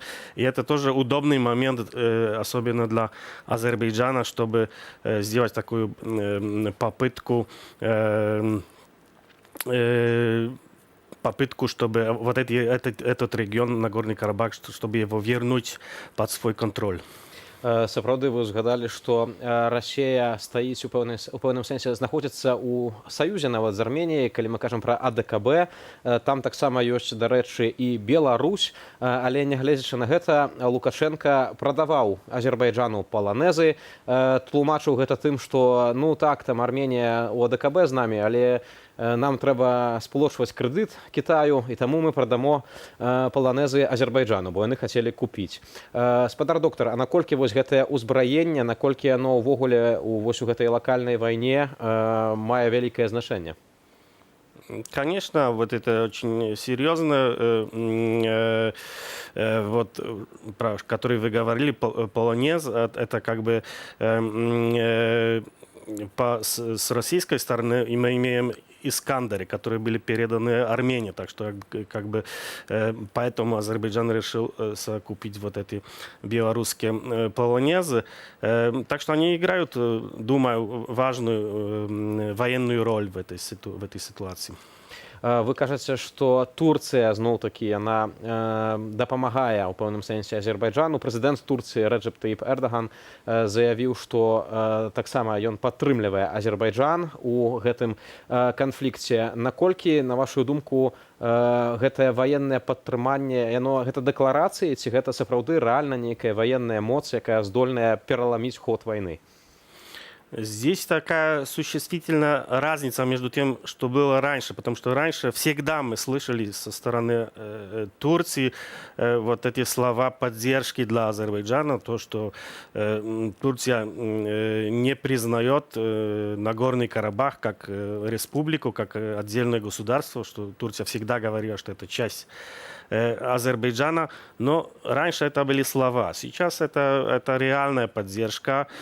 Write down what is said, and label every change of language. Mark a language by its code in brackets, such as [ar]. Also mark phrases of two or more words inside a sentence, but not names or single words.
[ru] И это тоже удобный момент, особенно для Азербайджана, чтобы сделать такую попытку, чтобы вот этот регион, Нагорный Карабах, чтобы его вернуть под свой контроль. [be] Сапраўды вы згадалі, што Расія стаіць у пэўным сэнсе знаходзіцца ў саюзе нават з Арменіяй, калі мы кажам пра АДКБ, там таксама ёсць, дарэчы, і Беларусь, але нягледзячы на гэта, Лукашенко прадаваў Азербайджану паланезы, тлумачыў гэта тым, што ну так, там Арменія у АДКБ з намі, але нам трэба сплочваць крэдыт Кітаю, і таму мы прадамо паланезы Азербайджану, бо яны хацелі купіць. Спадар доктар, а наколькі вось гэтае ўзбраенне, наколькі яно ўвогуле у гэтай лакальнай вайне мае вялікае значэнне? [ru] Конечно, вот это очень серьезно, вот, про который вы говорили, полонез, это как бы с российской стороны мы имеем Искандеры, которые были переданы Армении, так что как бы поэтому Азербайджан решил купить вот эти белорусские полонезы. Так что они играют, думаю, важную военную роль в этой ситуации. [be] Вы кажаце, што Турцыя зноў-такі яна дапамагае ў пэўным сэнсе Азербайджану. Прэзідэнт Турцыі Рэджэп Таіп Эрдаган заявіў, што таксама ён падтрымлівае Азербайджан у гэтым канфлікце. Наколькі, на вашу думку, гэтае ваеннае падтрыманне, гэта дэкларацыі, ці гэта сапраўды рэальна нейкая ваенная моц, якая здольная пераламіць ход вайны? [ru] Здесь такая существительная разница между тем, что было раньше, потому что раньше всегда мы слышали со стороны Турции вот эти слова поддержки для Азербайджана, то, что Турция не признает Нагорный Карабах как республику, как отдельное государство, что Турция всегда говорила, что это часть Азербайджана, но раньше это были слова, сейчас это реальная поддержка.